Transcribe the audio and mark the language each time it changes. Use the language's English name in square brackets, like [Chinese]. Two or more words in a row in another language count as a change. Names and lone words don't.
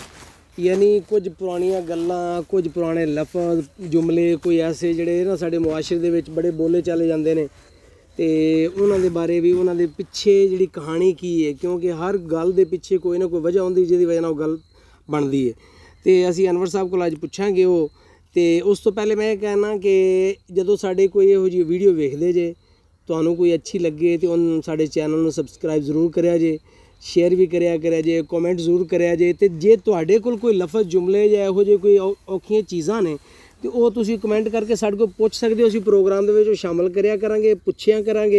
[Punjabi] ਯਾਨੀ ਕੁਛ ਪੁਰਾਣੀਆਂ ਗੱਲਾਂ, ਕੁਛ ਪੁਰਾਣੇ ਲਫ਼ਜ਼ ਜੁਮਲੇ, ਕੋਈ ਐਸੇ ਜਿਹੜੇ ਨਾ ਸਾਡੇ ਮੁਆਸ਼ਰੇ ਦੇ ਵਿੱਚ ਬੜੇ ਬੋਲੇ ਚਲੇ ਜਾਂਦੇ ਨੇ ਤੇ ਉਨ੍ਹਾਂ ਦੇ ਬਾਰੇ ਭੀ, ਉਨ੍ਹਾਂ ਦੇ ਪਿੱਛੇ ਜਿਹੜੀ ਕਹਾਣੀ ਕੀ ਹੈ, ਕਿਉਂਕਿ ਹਰ ਗੱਲ ਦੇ ਪਿੱਛੇ ਕੋਈ ਨਾ ਕੋਈ ਵਜ੍ਹਾ ਹੋਂਦੀ ਜਿਹਦੀ ਵਜ੍ਹਾ ਨਾਲ ਗੱਲ ਬਣਦੀ ਹੈ। ਤੇ ਅਸੀਂ ਅਨਵਰ ਸਾਹਬ ਕੋਲ ਅੱਜ ਪੁੱਛਾਂਗੇ ਵੋ। ਤੇ ਉਸ ਤੋਂ ਪਹਿਲੇ ਮੈਂ ਕਹਿਣਾ ਕਿ ਜਦੋਂ ਸਾਡੇ ਕੋਈ ਇਹੋ ਜੀ ਵੀਡੀਓ ਵੇਖਦੇ ਜੇ, ਤੁਹਾਨੂੰ ਕੋਈ ਅੱਛੀ ਲੱਗੇ ਤੇ ਉਹਨੂੰ ਸਾਡੇ ਚੈਨਲ ਨੂੰ ਸਬਸਕ੍ਰਾਈਬ ਜ਼ਰੂਰ ਕਰਿਆ ਜੇ, ਸ਼ੇਅਰ ਵੀ ਕਰਿਆ ਜੇ, ਕਮੈਂਟ ਜ਼ਰੂਰ ਕਰਿਆ ਜੇ। ਤੇ ਜੇ ਤੁਹਾਡੇ ਕੋਲ ਕੋਈ ਲਫ਼ਜ਼ ਜੁਮਲੇ ਜਾਂ ਇਹੋ ਜਿਹੇ ਕੋਈ ਔਖੀਆਂ ਚੀਜ਼ਾਂ ਨੇ ਤੇ ਉਹ ਤੁਸੀਂ ਕਮੈਂਟ ਕਰਕੇ ਸਾਡੇ ਕੋਲ ਪੁੱਛ ਸਕਦੇ ਹੋ। ਅਸੀਂ ਪ੍ਰੋਗਰਾਮ ਦੇ ਵਿੱਚ ਉਹ ਸ਼ਾਮਲ ਕਰਿਆ ਕਰਾਂਗੇ, ਪੁੱਛਿਆ ਕਰਾਂਗੇ।